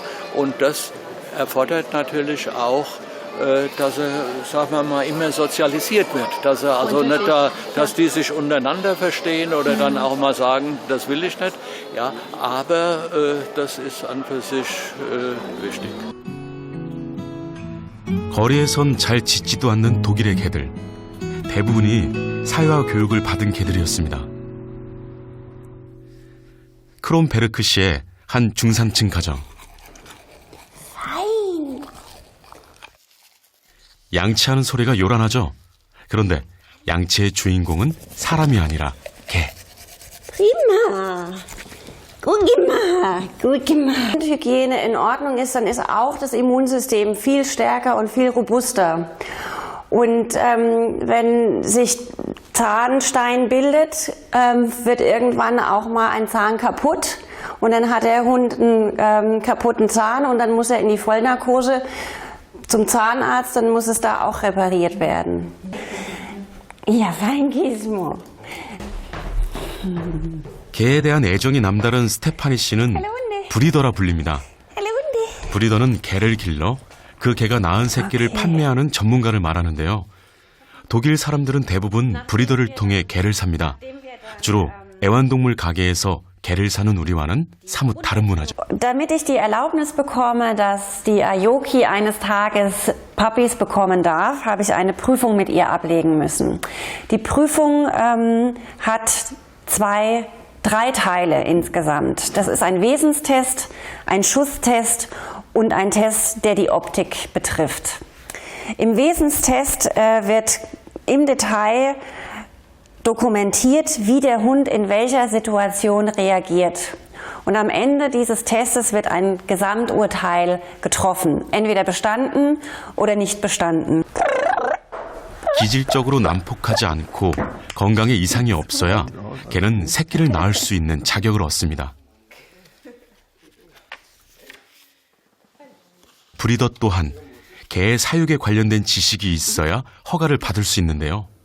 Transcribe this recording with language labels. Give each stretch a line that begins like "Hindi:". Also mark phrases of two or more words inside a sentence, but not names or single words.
German: Und das erfordert natürlich auch, dass er, sagen wir mal, immer sozialisiert wird. Dass er also nicht da, dass die sich untereinander verstehen oder dann auch mal sagen, das will ich nicht. Ja, aber das ist an für sich wichtig.
Korean: 거리에선 잘 짖지도 않는 독일의 개들. 대부분이 사회화 교육을 받은 개들이었습니다. 크롬베르크 시의 한 중산층 가정. 양치하는 소리가 요란하죠. 그런데 양치의 주인공은 사람이 아니라 개.
German: Prima. Gut gemacht. Wenn Hygiene in Ordnung ist, dann ist auch das Immunsystem viel stärker und viel robuster. Und wenn sich Zahnstein bildet, wird irgendwann auch mal ein Zahn kaputt. Und dann hat der Hund einen kaputten Zahn und dann muss er in die Vollnarkose zum Zahnarzt, dann muss es da auch repariert werden. Ja, fein Gizmo.
Korean: 개에 대한 애정이 남다른 스테파니 씨는 브리더라 불립니다. 브리더는 개를 길러 그 개가 낳은 새끼를 판매하는 전문가를 말하는데요. 독일 사람들은 대부분 브리더를 통해 개를 삽니다. 주로 애완동물 가게에서 개를 사는 우리와는 사뭇 다른 문화죠.
German: Damit ich die Erlaubnis bekomme, dass die Aoki eines Tages Puppies bekommen darf, habe ich eine Prüfung mit ihr ablegen müssen. Die Prüfung hat drei Teile insgesamt. Das ist ein Wesenstest, ein Schusstest und ein Test, der die Optik betrifft. Im Wesenstest wird im Detail dokumentiert, wie der Hund in welcher Situation reagiert. Und am Ende dieses Testes wird ein Gesamturteil getroffen. Entweder bestanden oder nicht bestanden.
Korean: 기질적으로 난폭하지 않고 건강에 이상이 없어야 개는 새끼를 낳을 수 있는 자격을 얻습니다. 브리더 또한 개의 사육에 관련된 지식이 있어야 허가를 받을 수 있는데요.